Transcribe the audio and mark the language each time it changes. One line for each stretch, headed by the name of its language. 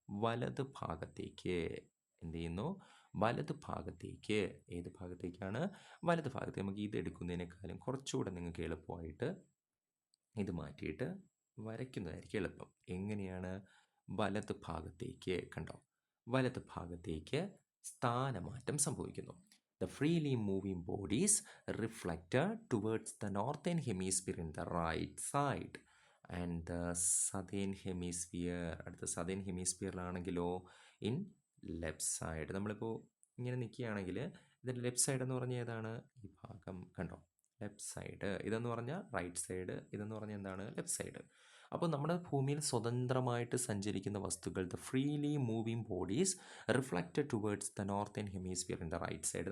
Malayalam: വലത് ഭാഗത്തേക്ക് എന്ത് ചെയ്യുന്നു? വലത് ഭാഗത്തേക്ക്. ഏത് ഭാഗത്തേക്കാണ്? വലത് ഭാഗത്തേക്ക്. നമുക്ക് ഇത് എടുക്കുന്നതിനേക്കാളും കുറച്ചുകൂടെ നിങ്ങൾക്ക് എളുപ്പമായിട്ട് ഇത് മാറ്റിയിട്ട് വരയ്ക്കുന്നതായിരിക്കും എളുപ്പം. എങ്ങനെയാണ്? വലത് ഭാഗത്തേക്ക്. കണ്ടോ, വലത് ഭാഗത്തേക്ക് സ്ഥാനമാറ്റം സംഭവിക്കുന്നു.
English: The freely moving bodies reflected towards the northern hemisphere in the right side and the southern hemisphere.
Malayalam: അടുത്ത southern hemisphereലാണെങ്കിലോ
English: In left side.
Malayalam: നമ്മളിപ്പോൾ ഇങ്ങനെ നിൽക്കുകയാണെങ്കിൽ ഇതിൻ്റെ ലെഫ്റ്റ് സൈഡ് എന്ന് പറഞ്ഞാൽ ഏതാണ്? ഈ ഭാഗം കണ്ടോ, ലെഫ്റ്റ് സൈഡ്. ഇതെന്ന് പറഞ്ഞാൽ റൈറ്റ് സൈഡ്, ഇതെന്ന് പറഞ്ഞാൽ എന്താണ്? Left side. അപ്പോൾ നമ്മുടെ ഭൂമിയിൽ സ്വതന്ത്രമായിട്ട് സഞ്ചരിക്കുന്ന വസ്തുക്കൾ,
English: The freely moving bodies reflected towards the northern hemisphere in the right side.